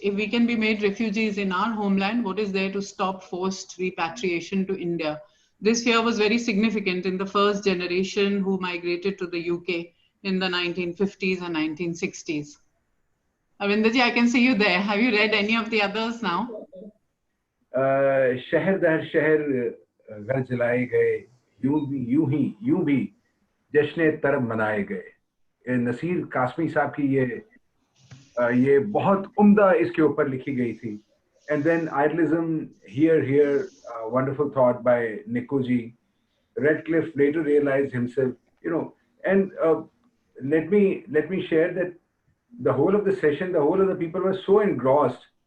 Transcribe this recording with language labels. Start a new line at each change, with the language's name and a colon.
English: If we can be made refugees in our homeland, what is there to stop forced repatriation to India? This fear was very significant in the first generation who migrated to the UK in the 1950s and 1960s. Arvinderji, I can see you there. Have you read any of the others now?
Hindi: शहर दर शहर घर जलाए गए, यूं भी जश्न तरब मनाए गए। नसीर कासमी साहब की ये बहुत उम्दा इसके ऊपर लिखी गई थी।
English: And then idealism, here, wonderful thought by Nikkuji. Radcliffe later realized himself, and let me share that the whole of the session, the whole of the people were so engrossed.